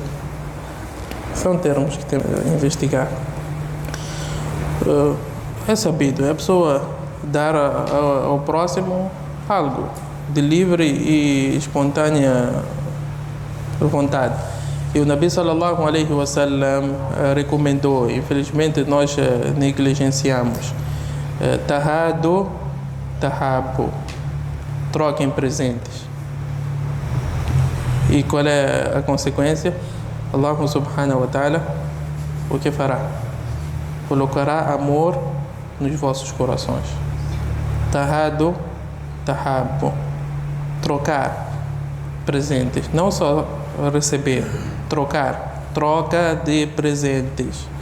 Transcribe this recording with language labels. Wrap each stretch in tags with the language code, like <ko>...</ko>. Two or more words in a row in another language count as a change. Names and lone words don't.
<pt>São termos que temos que investigar. É sabido, é a pessoa dar ao próximo algo de livre e espontânea vontade. E o Nabi</pt> <ar>صلى الله عليه وسلم</ar> <pt>recomendou, infelizmente nós negligenciamos,</pt> <ar>تهادوا تحابوا,</ar> <pt>troquem presentes. E qual é a consequência?</pt> <ar>الله سبحانه وتعالى</ar> <pt>o que fará? Colocará amor nos vossos corações.</pt> <ar>تهادوا تحابوا.</ar> <pt>Trocar presentes, não só receber, trocar, troca de presentes.</pt>